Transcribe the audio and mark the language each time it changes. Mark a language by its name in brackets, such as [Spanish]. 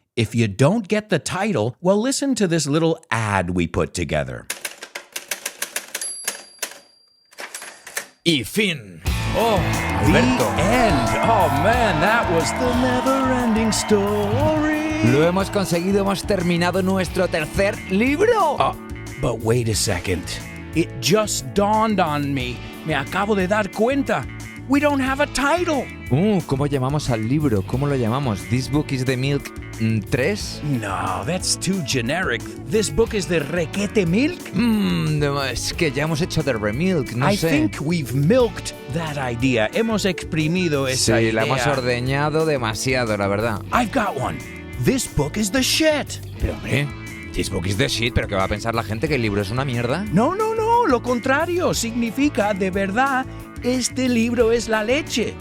[English] If you don't get the title, well, listen to this little ad we put together. [Spanish] Y fin. Oh, Alberto. [English] The end. Oh, man, that was the never-ending story. [Spanish] Lo hemos conseguido, hemos terminado nuestro tercer libro. [English] But wait a second. It just dawned on me. [Spanish] Me acabo de dar cuenta. [English] We don't have a title. [Spanish] ¿Cómo llamamos al libro? ¿Cómo lo llamamos? This Book is the Milk 3? [English] No, that's too generic. This book is the Requete Milk? [Spanish] Es que ya hemos hecho The Remilk, no [English] I [Spanish] sé. [English] think we've milked that idea. [Spanish] Hemos exprimido esa idea. Sí, la hemos ordeñado demasiado, la verdad. [English] I've got one. This book is the shit. [Spanish] Pero hombre, This Book is the shit, ¿pero qué va a pensar la gente? ¿Que el libro es una mierda? No, lo contrario. Significa, de verdad, este libro es la leche.